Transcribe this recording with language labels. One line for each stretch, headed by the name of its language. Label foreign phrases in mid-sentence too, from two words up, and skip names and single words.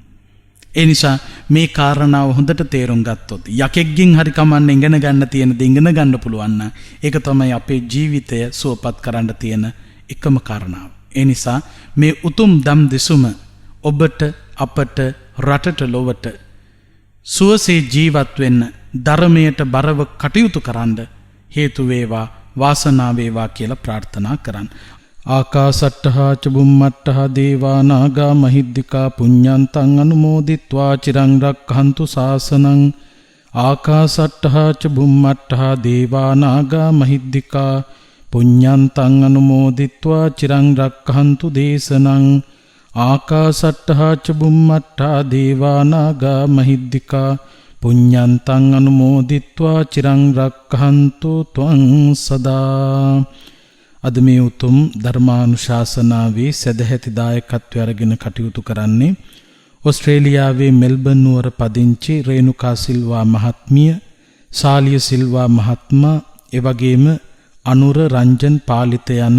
Sinhala: ඒ නිසා මේ කාරණාව හොඳට තේරුම් ගත්තොත් යකෙක්ගෙන් හරි කමන්නේ ඉගෙන ගන්න තියෙන දේ ඉගෙන ගන්න පුළුවන් නම් ඒක තමයි අපේ ජීවිතය සුවපත් කරන්න තියෙන එකම කාරණාව. ඒ නිසා මේ උතුම් දම් දෙසුම ඔබට, අපට, රටට, ලොවට සුවසේ ජීවත් වෙන්න, ධර්මයට බරව කටයුතු කරන්න හේතු වේවා, වාසනාව වේවා කියලා ප්‍රාර්ථනා කරන්න.
Pali: ආකාසට්ඨා ච බුම්මට්ඨා දේවා නාග මහිද්దికා පුඤ්ඤන්තං අනුමෝදිත්වා චිරං රක්ඛන්තු ශාසනං. ආකාසට්ඨා ච බුම්මට්ඨා දේවා නාග මහිද්దికා පුඤ්ඤන්තං අනුමෝදිත්වා චිරං රක්ඛන්තු දේශනං. ආකාසට්ඨා ච බුම්මට්ඨා දේවා නාග මහිද්దికා පුඤ්ඤන්තං අනුමෝදිත්වා චිරං රක්ඛන්තු ත්වං සදා.
Sinhala: අද මේ උතුම් ධර්මානුශාසනාවේ සදැහැති දායකත්වය අරගෙන කටයුතු කරන්නේ ඕස්ට්‍රේලියාවේ මෙල්බන් නුවර පදිංචි රේණුකා සිල්වා මහත්මිය, සාලිය සිල්වා මහත්මයා, එවැගේම අනුර රංජන් පාලිත යන